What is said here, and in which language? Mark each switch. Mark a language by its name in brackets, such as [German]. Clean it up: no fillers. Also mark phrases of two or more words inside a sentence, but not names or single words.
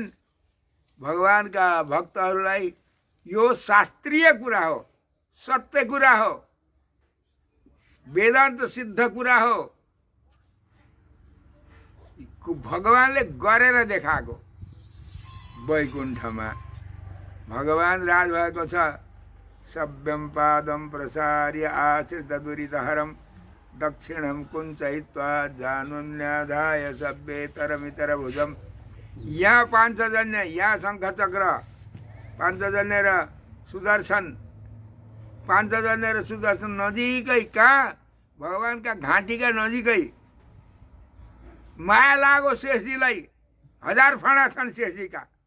[Nepali] भगवान्का भक्तहरूलाई यो शास्त्रीय कुरा हो, सत्य कुरा हो, वेदान्त सिद्ध कुरा हो। भगवान्ले गरेर देखाएको। वैकुण्ठमा भगवान् राज भएको छ। [Sanskrit] सभ्यं पादं प्रसार्य आश्रित दुरितहरं दक्षिणं कुञ्चयित्वा जानुन्याधाय सभ्येतरमितर भुजम। [Nepali] यहाँ पाञ्चजन्य, यहाँ शङ्खचक्र, पाञ्चजन्य र सुदर्शन, पाञ्चजन्य र सुदर्शन नजिकै। कहाँ? भगवान्का घाँटीका नजिकै। माया लागो शेषजीलाई। 1000 फणा छन् शेषजीका।